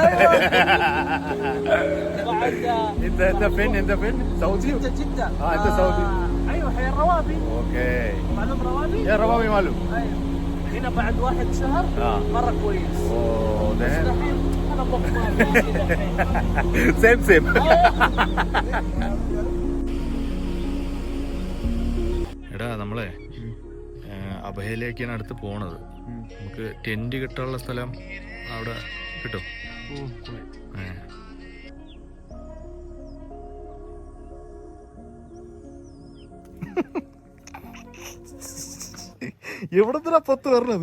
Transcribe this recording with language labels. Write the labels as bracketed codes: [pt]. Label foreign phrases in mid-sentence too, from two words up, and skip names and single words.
[ar] انت فين سعودي؟ انت سعودي. ايوه هي الروابي. اوكي معلوم روابي؟ يا روابي معلوم. ايوه هنا بعد 1 شهر مره كويس. اوه ده انا بطل [ml] سيم എടാ, നമ്മളെ അഭയയിലേക്കാണ് അടുത്ത് പോണത്. നമുക്ക് ടെന്റ് കിട്ടാനുള്ള സ്ഥലം അവിടെ കിട്ടും. എവിടത്തിനാ പത്ത് പറഞ്ഞത്?